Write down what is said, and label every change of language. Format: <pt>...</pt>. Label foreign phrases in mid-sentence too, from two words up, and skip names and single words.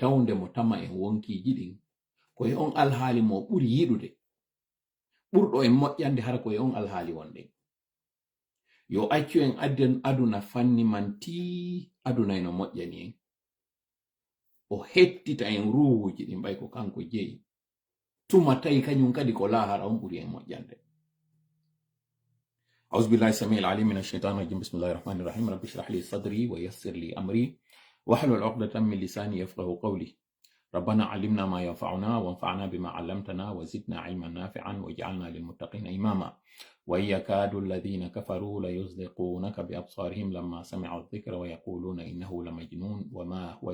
<ff>Yo tawde mo tama en wonkiji ɗin koye on alhaali mo ɓuri yiɗude ɓurɗo en moƴƴande hara koye on alhaali wonɗen. Yo accu en aduna fanni man tii aduna eno moƴƴani en, o hettita en ruhuji ɗin ɓay ko kanko jeyi, tuma tawi kañum kadi ko lahara on ɓuri en moƴƴande.</ff> <ar>أعوذ بالله السميع العليم من الشيطان الرجيم بسم الله الرحمن الرحيم رب اشرح لي صدري ويسر لي أمري واحلل عقدة من لساني يفقهوا قولي ربنا علمنا ما ينفعنا وانفعنا بما علمتنا وزدنا علما نافعا واجعلنا للمتقين إماما وإن يكاد الذين كفروا ليزلقونك بأبصارهم لما سمعوا الذكر ويقولون إنه لمجنون وما هو</ar>